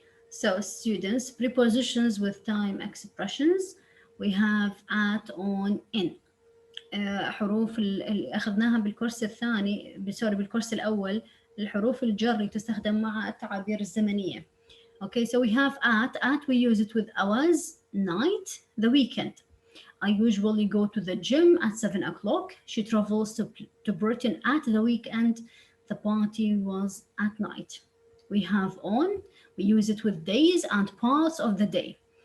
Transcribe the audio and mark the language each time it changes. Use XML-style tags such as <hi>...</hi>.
<en>So students, prepositions with time expressions, we have at, on, in.</en> <ar>حروف اللي أخذناها بالكورس الثاني، سوري بالكورس الأول، الحروف الجر تستخدم مع التعابير الزمنية.</ar> <en>Okay, so we have at we use it with hours, night, the weekend. I usually go to the gym at 7 o'clock. She travels to Britain at the weekend. The party was at night. We have on, we use it with days and parts of the day.</en>